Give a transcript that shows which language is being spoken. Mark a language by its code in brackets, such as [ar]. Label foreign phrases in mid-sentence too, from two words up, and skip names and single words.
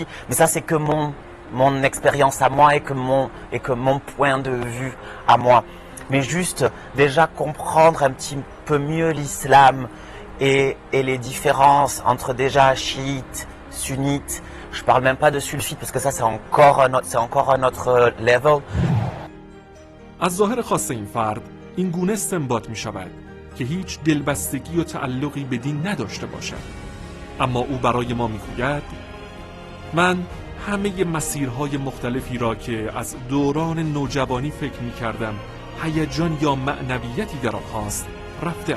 [fr] Mais ça c'est que mon expérience à moi et que mon point de vue à moi. Mais juste déjà comprendre un petit peu mieux l'islam et les différences entre déjà chiites, sunnites. Je parle même pas de sulfites parce que ça c'est encore un autre level. [fa] از ظاهر خاص این فرد این گونه استنباط می شود که هیچ دلبستگی و تعلقی به دین نداشته باشد، اما او برای ما می گوید من همه مسیرهای مختلفی را که از دوران نوجوانی فکر می کردم هیجان یا معنویتی در آن هست رفتم.